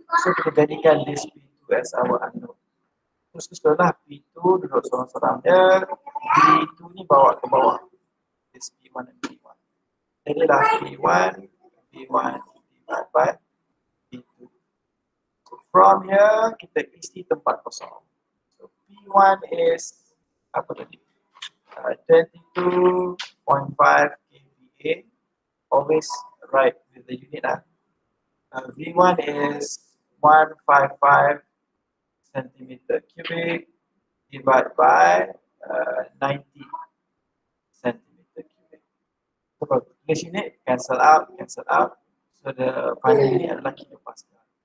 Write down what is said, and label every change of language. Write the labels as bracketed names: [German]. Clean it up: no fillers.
[English] So [Malay] kita jadikan [English] this P2 as our unknown. [Malay] Terus setelah P2 duduk sorang-sorang dia, P2 ni bawa ke bawah. [English] This P1 and P1. Jadilah P1 divided by P2. So from here, [Malay] kita isi tempat kosong. [English] So P1 is [Malay] apa tadi? [English] 22.5 kVA. Always write with the unit. V1 is 155 centimeter cubic divided by 90 centimeter cubic. [Malay] So kalau tulis unit, [English] cancel out. So the final unit adalah kilopascal.